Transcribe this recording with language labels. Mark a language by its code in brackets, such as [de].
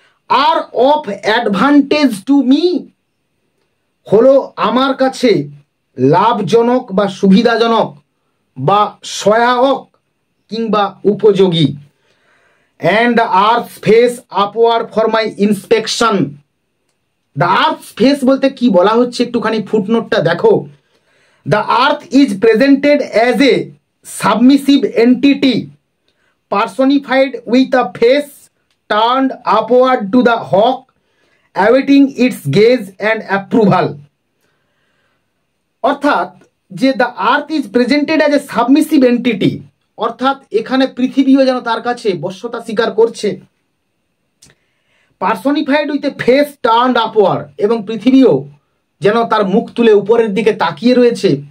[bn] আর [en] of advantage to me [bn] হলো আমার কাছে লাভজনক বা সুবিধাজনক বা সহায়ক কিংবা উপযোগী। [en] And the earth face upward for my inspection. The earth face [bn] বলতে কি বলা হচ্ছে একটুখানি ফুটনোটটা দেখো। [en] The earth is presented as a submissive entity personified with a face turned upward to the hawk, awaiting its gaze and approval. [bn] অর্থাৎ যে [en] the earth is presented as a submissive entity, [bn] অর্থাৎ এখানে পৃথিবীও যেন তার কাছে বশ্যতা স্বীকার করছে। [en] personified with a face turned upward, [bn] এবং পৃথিবীও যেন তার মুখ তুলে উপরের দিকে তাকিয়ে রয়েছে।